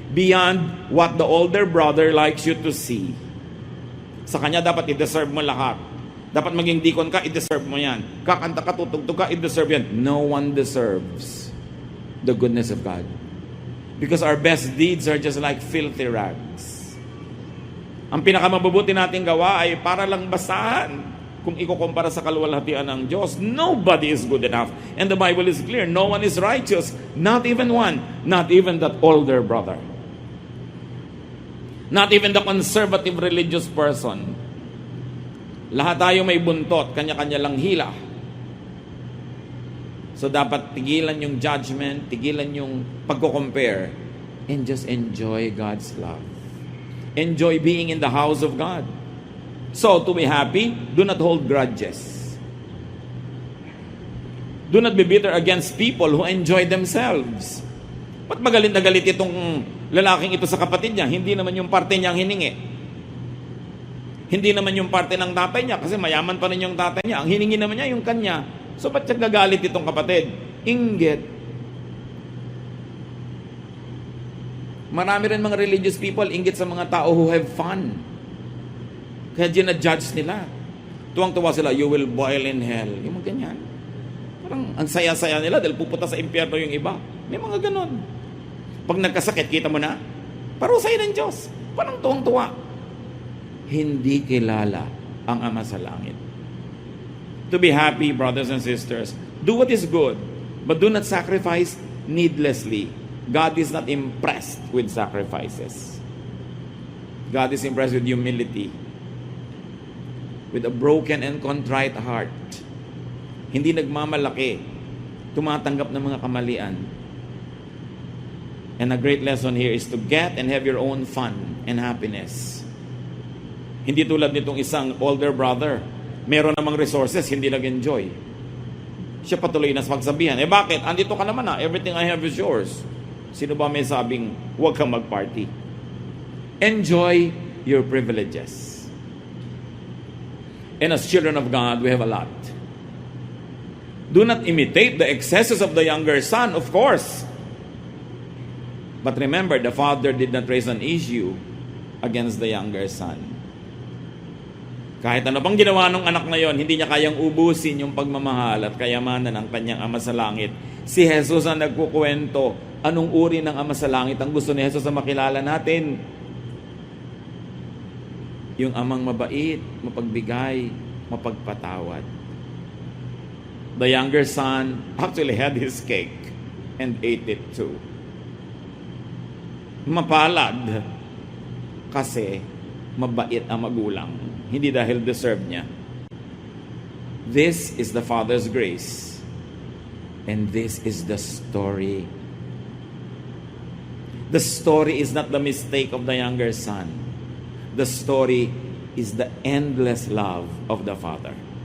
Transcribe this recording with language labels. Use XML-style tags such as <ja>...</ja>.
<en>Beyond what the older brother likes you to see.</en> <tl>Sa kanya dapat i-deserve mo lahat. Dapat maging deacon ka, i-deserve mo yan. Kakanta ka, tutugtog ka, i-deserve yan.</tl> <en>No one deserves the goodness of God. Because our best deeds are just like filthy rags.</en> <tl>Ang pinakamabubuti nating gawa ay para lang basahan. Kung ikukumpara sa kaluwalhatian ng Diyos,</tl> <en>nobody is good enough. And the Bible is clear, no one is righteous. Not even one. Not even that older brother. Not even the conservative religious person.</en> <tl>Lahat tayo may buntot, kanya-kanya lang hila. So dapat tigilan yung judgment, tigilan yung pagko-compare,</tl> <en>and just enjoy God's love. Enjoy being in the house of God. So, to be happy, do not hold grudges. Do not be bitter against people who enjoy themselves.</en> <tl>Ba't magalit na galit itong lalaking ito sa kapatid niya? Hindi naman yung parte niyang hiningi. Hindi naman yung parte ng tatay niya kasi mayaman pa rin yung tatay niya. Ang hiningi naman niya yung kanya. So, ba't siya gagalit itong kapatid? Inggit. Marami rin mga religious people inggit sa mga tao</tl> <en>who have fun.</en> <tl>Kaya ginadjudge nila. Tuwang-tuwa sila,</tl> <en>you will boil in hell.</en> <tl>Yung mga ganyan. Parang ang saya-saya nila dahil pupunta sa impyerno yung iba. May mga ganon. Pag nagkasakit, kita mo na, parusay ng Diyos. Parang tuwang-tuwa. Hindi kilala ang Ama sa langit.</tl> <en>To be happy, brothers and sisters, do what is good, but do not sacrifice needlessly. God is not impressed with sacrifices. God is impressed with humility. With a broken and contrite heart.</en> <tl>Hindi nagmamalaki. Tumatanggap ng mga kamalian.</tl> <en>And a great lesson here is to get and have your own fun and happiness.</en> <tl>Hindi tulad nitong isang older brother. Meron namang resources, hindi nag-enjoy. Siya patuloy na sa pagsabihan, bakit? Andito ka naman na,</tl> <en>everything I have is yours.</en> <tl>Sino ba may sabing, huwag kang mag-party?</tl> <en>Enjoy your privileges. And as children of God, we have a lot. Do not imitate the excesses of the younger son, of course. But remember, the father did not raise an issue against the younger son.</en> <tl>Kahit ano pang ginawa ng anak na yon, hindi niya kayang ubusin yung pagmamahal at kayamanan ng kanyang Ama sa Langit. Si Jesus ang nagkukwento, anong uri ng Ama sa Langit ang gusto ni Jesus na makilala natin? Yung amang mabait, mapagbigay, mapagpatawad.</tl> <en>The younger son actually had his cake and ate it too.</en> <tl>Mapalad kasi mabait ang magulang. Hindi dahil deserve niya.</tl> <en>This is the Father's grace. And this is the story. The story is not the mistake of the younger son. The story is the endless love of the Father.</en>